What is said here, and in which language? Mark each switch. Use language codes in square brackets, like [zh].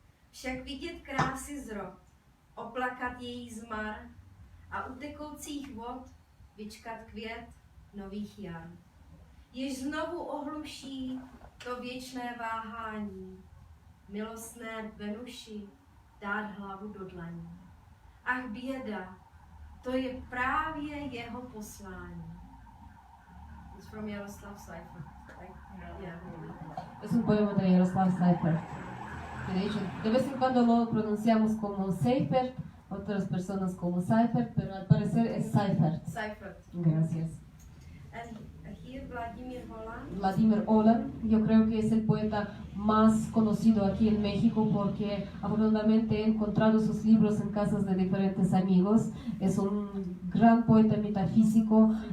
[cs] Však vidět krásy zrod, oplakat její zmar a u tekoucích vod vyčkat květ nových jar. Jež znovu ohluší to věčné váhání, milostné Venuši dát hlavu do dlaní. Ach běda, to je právě jeho poslání. [en] It's from Jaroslav Seifert, right? Yeah. [es] Es un poema de Jaroslav Seifert. De hecho, de vez en cuando lo pronunciamos como Seifert, otras personas como Seifert, pero al parecer es Seifert. Seifert. Gracias. [en] And here Vladimir Holan. [es] Vladimir Holan, yo creo que es el poeta más conocido aquí en México, porque afortunadamente he encontrado sus libros en casas de diferentes amigos. Es un gran poeta metafísico